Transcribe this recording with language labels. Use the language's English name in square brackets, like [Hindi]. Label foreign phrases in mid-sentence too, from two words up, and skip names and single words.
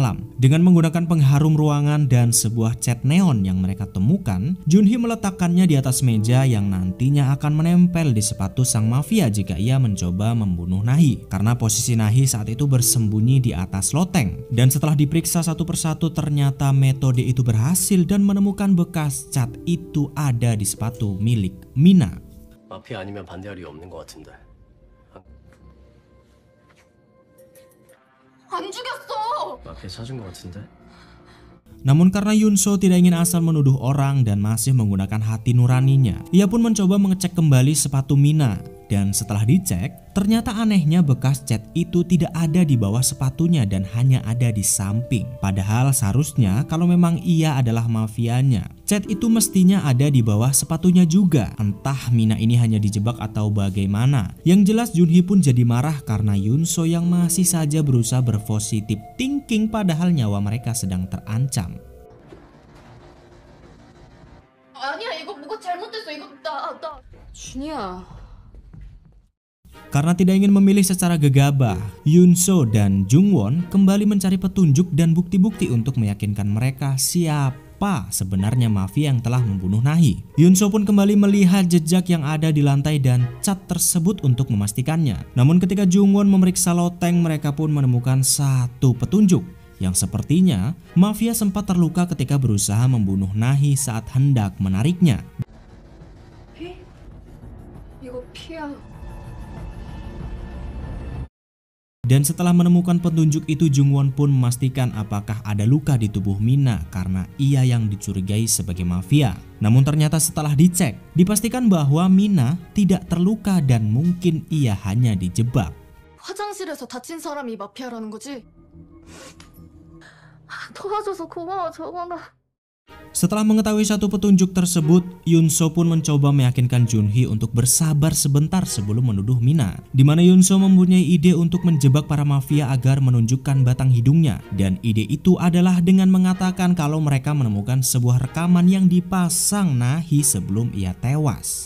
[Indonesian] Dengan menggunakan pengharum ruangan dan sebuah cat neon yang mereka temukan, Junhee meletakkannya di atas meja yang nantinya akan menempel di sepatu sang mafia jika ia mencoba membunuh Nahi. Karena posisi Nahi saat itu bersembunyi di atas loteng. Dan setelah diperiksa satu persatu, ternyata metode itu berhasil dan menemukan bekas cat itu ada di sepatu milik Mina. [Korean] 마피아 아니면 반대할 이유 없는 것 같은데. 안 죽였어. 마피아 찾은 것 같은데. [Indonesian] Namun karena Yoon So tidak ingin asal menuduh orang dan masih menggunakan hati nuraninya, ia pun mencoba mengecek kembali sepatu Mina. Dan setelah dicek, ternyata anehnya bekas cat itu tidak ada di bawah sepatunya dan hanya ada di samping. Padahal seharusnya kalau memang ia adalah mafianya, cat itu mestinya ada di bawah sepatunya juga. Entah Mina ini hanya dijebak atau bagaimana. Yang jelas Junhee pun jadi marah karena Yoon So yang masih saja berusaha berpositif thinking padahal nyawa mereka sedang terancam. [Korean] 아니야, 이거 뭐가 잘못됐어. 이거 나 준이야. [Indonesian] Karena tidak ingin memilih secara gegabah, Yoon So dan Jungwon kembali mencari petunjuk dan bukti-bukti untuk meyakinkan mereka siapa sebenarnya mafia yang telah membunuh Nahi. Yoon So pun kembali melihat jejak yang ada di lantai dan cat tersebut untuk memastikannya. Namun ketika Jungwon memeriksa loteng, mereka pun menemukan satu petunjuk, yang sepertinya mafia sempat terluka ketika berusaha membunuh Nahi saat hendak menariknya. [Korean] 이거 피야. [Indonesian] Dan setelah menemukan petunjuk itu, Jungwon pun memastikan apakah ada luka di tubuh Mina karena ia yang dicurigai sebagai mafia. Namun ternyata setelah dicek, dipastikan bahwa Mina tidak terluka dan mungkin ia hanya dijebak. [Korean] 화장실에서 다친 사람이 마피아라는 거지? 도와줘서 고마워 정원아. [Indonesian] Setelah mengetahui satu petunjuk tersebut, Yunso pun mencoba meyakinkan Junhee untuk bersabar sebentar sebelum menuduh Mina. Di mana Yunso mempunyai ide untuk menjebak para mafia agar menunjukkan batang hidungnya. Dan ide itu adalah dengan mengatakan kalau mereka menemukan sebuah rekaman yang dipasang Nahi sebelum ia tewas.